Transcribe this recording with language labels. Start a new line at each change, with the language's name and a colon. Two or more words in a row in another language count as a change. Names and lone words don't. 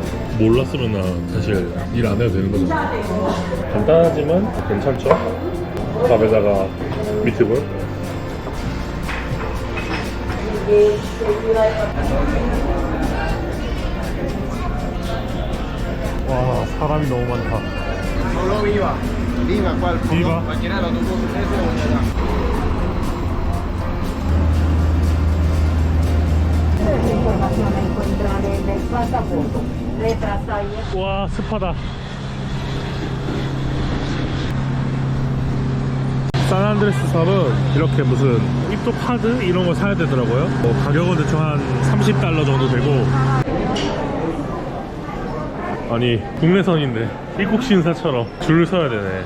Korean: 몰랐으면 나 사실 일 안 해도 되는 거잖아. 간단하지만 괜찮죠? 밥에다가 미트볼. 와, 사람이 너무 많다.
Spanish: Solo viva. Viva, ¿cuál? Viva. Cualquiera de los dos buses o allá. Información encuentran en el pasaporte. Letras ahí.
Korean: 와, 습하다. 산안드레스 섬은 이렇게 무슨 입도 카드 이런 거 사야 되더라고요. 가격은 대충 한 $30 정도 되고. 아니, 국내선인데 입국 심사처럼 줄을 서야 되네.